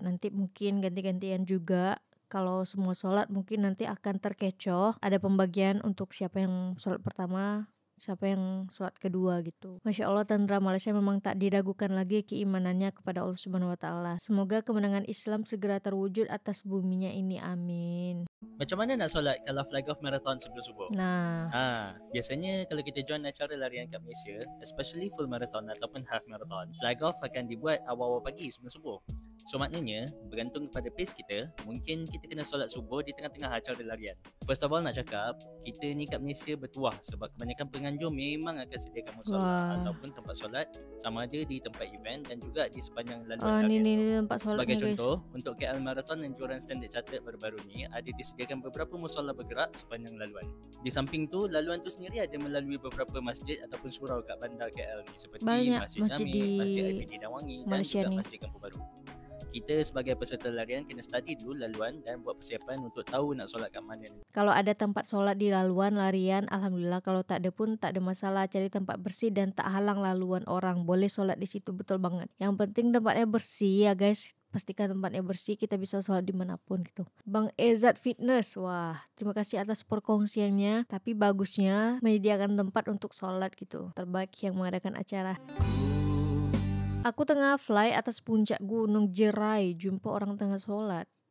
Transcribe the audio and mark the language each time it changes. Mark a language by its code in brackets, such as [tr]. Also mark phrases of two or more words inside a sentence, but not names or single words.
[id] Nanti mungkin ganti-gantian juga. Kalau semua sholat mungkin nanti akan terkecoh. Ada pembagian untuk siapa yang sholat pertama, siapa yang sholat kedua gitu. Masya Allah, tentara Malaysia memang tak diragukan lagi keimanannya kepada Allah [ar] Subhanahu Wa Taala. [id] Semoga kemenangan Islam segera terwujud atas buminya ini, amin. [ms] Macam mana nak solat kalau [en] flag off [ms] marathon sebelum subuh? Nah, Biasanya kalau kita join acara larian kat Malaysia, [en] especially full marathon [ms] ataupun [en] half marathon, flag off [ms] akan dibuat awal-awal pagi sebelum subuh. So maknanya, bergantung kepada pace kita, mungkin kita kena solat subuh di tengah-tengah acara larian. [en] First of all [ms] nak cakap, kita ni kat Malaysia bertuah sebab kebanyakan penganjur memang akan sediakan musola ataupun tempat solat, sama ada di tempat event dan juga di sepanjang laluan larian. Ini tempat solat. Sebagai contoh, untuk KL Marathon anjuran standard chartered baru-baru ni ada disediakan beberapa musola bergerak sepanjang laluan. Di samping tu, laluan tu sendiri ada melalui beberapa masjid ataupun surau kat bandar KL ni seperti Banyak Masjid masjid Jamil, di Masjid IPD Dawangi dan Malaysia juga ni. Masjid Kampung Baru. Kita sebagai peserta larian kena study dulu laluan dan buat persiapan untuk tahu nak solat kat mana. Kalau ada tempat solat di laluan larian, alhamdulillah. Kalau tak ada pun tak ada masalah. Cari tempat bersih dan tak halang laluan orang. [id] Boleh solat di situ, betul banget. Yang penting tempatnya bersih ya guys. Pastikan tempatnya bersih, kita bisa sholat dimanapun gitu. Bang Ezat Fitness, wah terima kasih atas perkongsiannya. Tapi bagusnya menyediakan tempat untuk sholat gitu. [ms] Terbaik yang mengadakan acara. Aku tengah fly atas puncak gunung Jerai, jumpa orang tengah sholat.